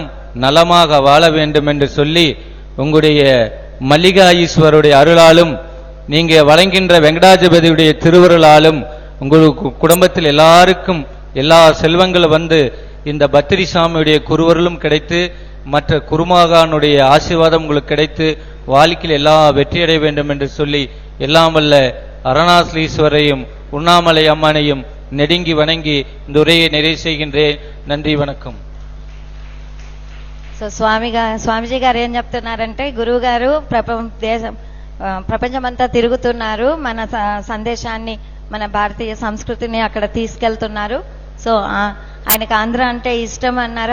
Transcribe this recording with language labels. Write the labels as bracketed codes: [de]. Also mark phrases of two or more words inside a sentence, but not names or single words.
[ta] நலமாக வாழ வேண்டும் என்று சொல்லி உங்களுடைய மல்லிகா ஈஸ்வருடைய அருளாலும் நீங்க வழங்கின்ற வெங்கடாஜபதியுடைய திருவருளாலும் உங்களுக்கு குடும்பத்தில் எல்லாருக்கும் எல்லா செல்வங்களும் வந்து இந்த பத்திரி சாமியுடைய குருவருளும் கிடைத்து மற்ற குருமாகானுடைய ஆசீர்வாதம் உங்களுக்கு கிடைத்து வாழ்க்கையில் எல்லா வெற்றியடைய வேண்டும் என்று சொல்லி எல்லாம் வல்ல அருணாசலீஸ்வரையும் உண்ணாமலை அம்மனையும் நெடுங்கி வணங்கி இந்த உரையை நிறைவு செய்கின்றேன். நன்றி, వణకం. [te] సో స్వామిజీ గారు ఏం చెప్తున్నారంటే, గురువు గారు ప్రపంచమంతా తిరుగుతున్నారు, మన సందేశాన్ని మన భారతీయ సంస్కృతిని అక్కడ తీసుకెళ్తున్నారు. సో ఆయనకు ఆంధ్ర అంటే ఇష్టం అన్నారు.